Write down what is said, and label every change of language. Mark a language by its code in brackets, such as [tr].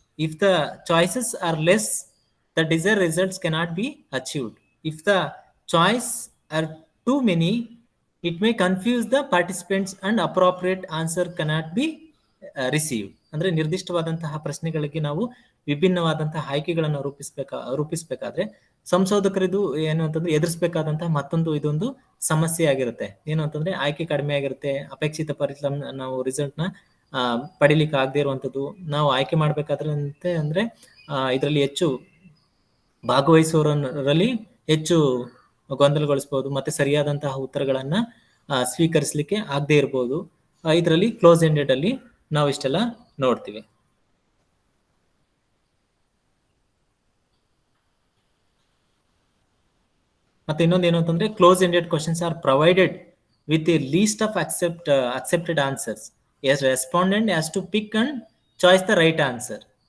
[en] If the choices are less, the desired results cannot be achieved. If the choice are too many, it may confuse the participants and appropriate answer cannot be received. [kn] ಅಂದ್ರೆ ನಿರ್ದಿಷ್ಟವಾದಂತಹ ಪ್ರಶ್ನೆಗಳಿಗೆ ನಾವು ವಿಭಿನ್ನವಾದಂತಹ ಆಯ್ಕೆಗಳನ್ನು ರೂಪಿಸಬೇಕಾದ್ರೆ ಸಂಶೋಧಕರಿದು ಏನು ಅಂತಂದ್ರೆ ಎದುರಿಸಬೇಕಾದಂತಹ ಮತ್ತೊಂದು ಇದೊಂದು ಸಮಸ್ಯೆ ಆಗಿರುತ್ತೆ. ಏನು ಅಂತಂದ್ರೆ ಆಯ್ಕೆ ಕಡಿಮೆ ಆಗಿರುತ್ತೆ, ಅಪೇಕ್ಷಿತ ಫಲಿತಾಂಶ ನಾವು ರಿಸಲ್ಟ್ ನ ಪಡಿಲಿಕ್ಕೆ ಆಗದೆ ಇರುವಂತದ್ದು. ನಾವು ಆಯ್ಕೆ ಮಾಡ್ಬೇಕಾದ್ರೆ ಅಂದ್ರೆ ಇದರಲ್ಲಿ ಹೆಚ್ಚು ಭಾಗವಹಿಸುವವರಲ್ಲಿ ಹೆಚ್ಚು ಗೊಂದಲಗೊಳಿಸಬಹುದು, ಮತ್ತೆ ಸರಿಯಾದಂತಹ ಉತ್ತರಗಳನ್ನ ಸ್ವೀಕರಿಸಲಿಕ್ಕೆ ಆಗದೆ ಇರಬಹುದು. ಇದರಲ್ಲಿ ಕ್ಲೋಸ್ ಎಂಡೆಡ್ ಅಲ್ಲಿ ನಾವು ಇಷ್ಟೆಲ್ಲ ನೋಡ್ತೀವಿ. ಮತ್ತೆ ಇನ್ನೊಂದು ಏನು ಅಂತಂದ್ರೆ [en] Close ended questions are provided with a list of accepted answers. Yes, respondent has to pick and choose the right answer.